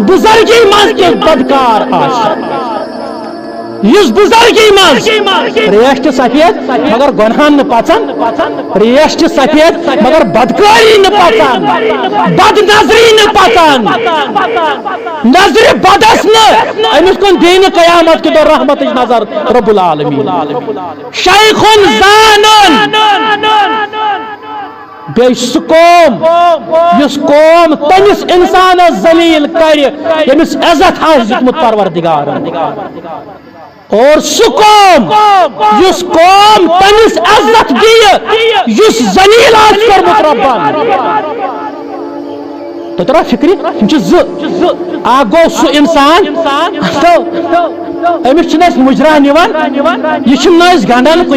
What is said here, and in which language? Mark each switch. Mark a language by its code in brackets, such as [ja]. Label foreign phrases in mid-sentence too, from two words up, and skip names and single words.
[ks] بزرگی مز کے بدکار آسن یس بزرگی مز ریشت سفید مگر گناہن نہ پژان ریشت سفید مگر بدکاری نہ پژان بد نظری نہ پژان نظر بدس نہ امس کن دین قیامت کے دور رحمت نظر رب العالمین شیخ زانن بے سکوم یس قوم تمس انسان ذلیل کر یمس عزت آس دیتمت پروردگار اور سکوم یس قوم تمس عزت دی یس ذلیل آس کرمت ربان تو ترا فکری آ گو سو انسان امس چھ مجرا نوان یہ گنڈان کن